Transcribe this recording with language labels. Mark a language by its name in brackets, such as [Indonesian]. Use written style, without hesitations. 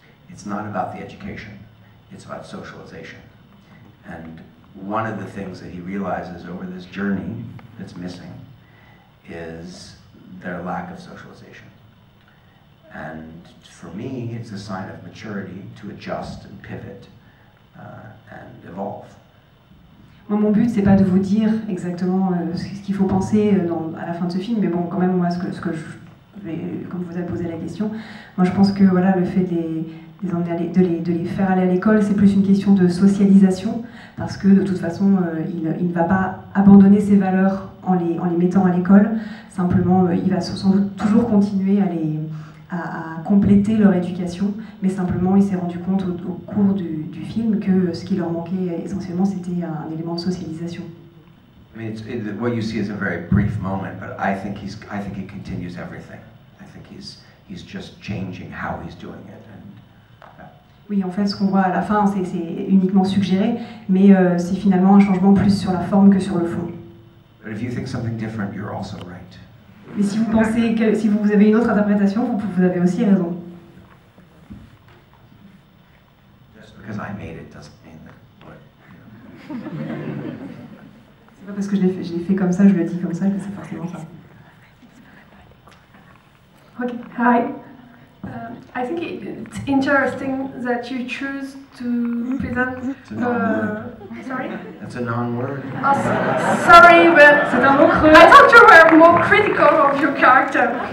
[English] It's not about the education, it's about socialization. And one of the things that he realizes over this journey that's missing is their lack of socialization. And for me, it's a sign of maturity to adjust and pivot and evolve. [French] Moi, mon but, c'est pas de vous dire exactement ce qu'il faut penser à la fin de ce film, mais bon, quand même, moi, comme vous avez posé la question, moi, je pense que voilà, le fait de les faire aller à l'école, c'est plus une question de socialisation, parce que de toute façon, il ne va pas abandonner ses valeurs en les mettant à l'école. Simplement, il va sans doute toujours continuer à compléter leur éducation, mais simplement il s'est rendu compte au cours du film que ce qui leur manquait essentiellement c'était un élément de socialisation. [English] I mean, what you see is a very brief moment, but I think he continues everything. I think he's just changing how he's doing it. [French] Oui, en fait, ce qu'on voit à la fin, c'est uniquement suggéré, mais c'est finalement un changement plus sur la forme que sur le fond. [English] But if you think something different, you're also right. [French] Mais si vous pensez que si vous avez une autre interprétation, vous avez aussi raison. [English] Just because I made it doesn't mean that what. [French] C'est pas parce que je l'ai fait comme ça, je le dis comme ça que c'est forcément ça. [English] Okay. Hi. I think it's interesting that you choose to present. Sorry. That's a non-word. Oh, sorry, but [French] C'est un mot creux. [English] I thought you were more critical of your character.